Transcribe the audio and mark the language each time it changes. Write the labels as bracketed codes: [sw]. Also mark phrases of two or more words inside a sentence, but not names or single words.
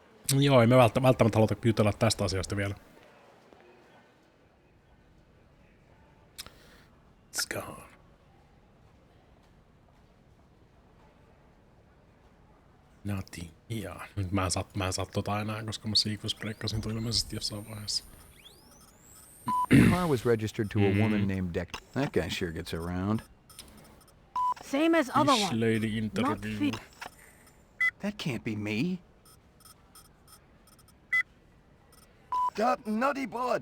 [fi] Joo, ei me välttämättä haluta jutella tästä asiasta vielä. [en] It's gone. Nothing. [fi] Jaa. Nyt mä en saa tota enää, koska mä sequence-breakkasin tuon ilmeisesti jossain vaiheessa. [en] The car was registered to a woman named Deck. That guy sure gets around. Same as other Fish one. lady Not interview. fit. That can't be me. That nutty board.